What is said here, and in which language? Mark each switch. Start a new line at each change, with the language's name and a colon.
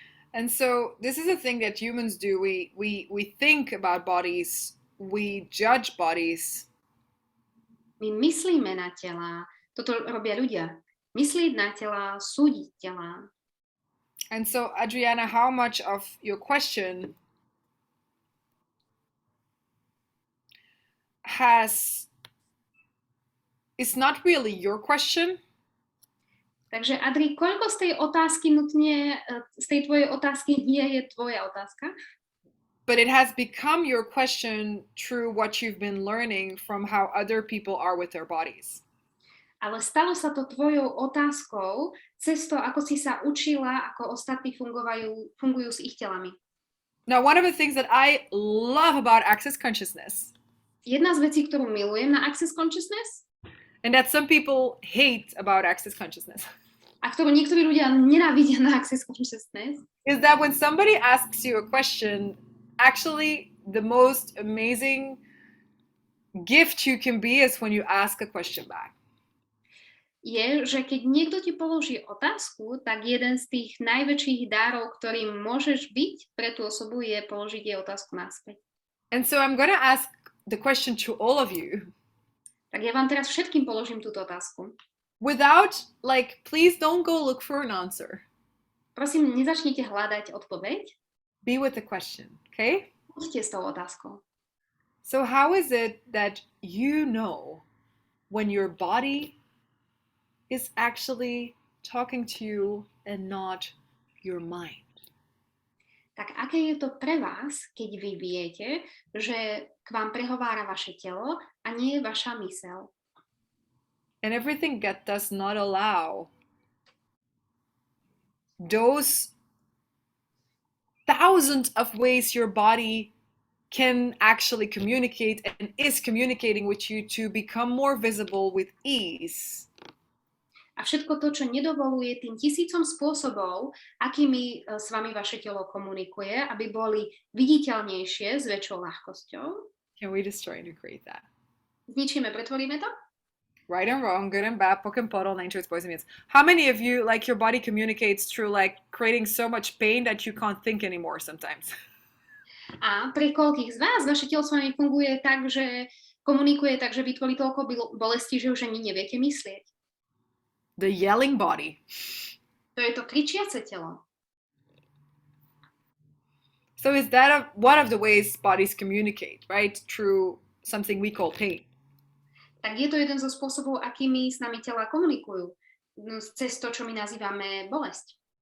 English: And so this is a thing that humans do. We think about bodies, we judge bodies.
Slovak: My myslíme na tela. Toto robia ľudia. Myslieť na tela, súdiť tela.
English: And so, Adriana, how much of your question is not really your question?
Slovak: Takže Adri, koľko z tej otázky nutne, z tej tvojej otázky nie je tvoja otázka?
English: But it has become your question through what you've been learning from how other people are with their bodies.
Slovak: Ale stalo sa to tvojou otázkou cez to, ako si sa učila, ako ostatní fungujú s ich telami.
English: Now, one of the things that I love about Access Consciousness
Slovak: Jedna z vecí, ktorú milujem na Access Consciousness,
English: and that some people hate about access consciousness,
Slovak: a ktorú niektorí ľudia nenávidia na Access Consciousness,
English: is that when somebody asks you a question, actually the most amazing gift you can be is when you ask a question back.
Slovak: je, že keď niekto ti položí otázku, tak jeden z tých najväčších darov, ktorým môžeš byť pre tú osobu, je položiť jej otázku naspäť.
English: And so I'm going to ask the question to all of you.
Slovak: Tak ja vám teraz všetkým položím túto otázku.
English: Without, like, please don't go look for an answer.
Slovak: Prosím, nezačnite hľadať odpoveď.
English: Be with the question, okay?
Slovak: Buďte s tou otázkou.
English: So how is it that you know when your body is actually talking to you and not your mind?
Slovak: Tak aké je to pre vás, keď vy viete, že k vám prehovára vaše telo a nie vaša myseľ?
English: And everything that does not allow those thousands of ways your body can actually communicate and is communicating with you to become more visible with ease.
Slovak: A všetko to, čo nedovoluje tým tisícom spôsobov, akými s vami vaše telo komunikuje, aby boli viditeľnejšie s väčšou ľahkosťou.
English: Can we destroy and recreate that?
Slovak: Zničíme, pretvoríme to?
English: Right and wrong, good and bad, poke and puddle, nature, boys and means. How many of you, like, your body communicates through, like, creating so much pain that you can't think anymore sometimes?
Slovak: A pre koľkých z vás vaše telo s vami funguje tak, že komunikuje tak, že vytvorí toľko bolesti, že už ani neviete myslieť?
English: The yelling body.
Slovak: To je to kričiace telo.
English: So is that one of the ways bodies communicate, right? Through something we call pain.
Slovak: Tak je to jeden zo spôsobov, akými s nami tela komunikujú. Cez to, čo my nazývame bolesť.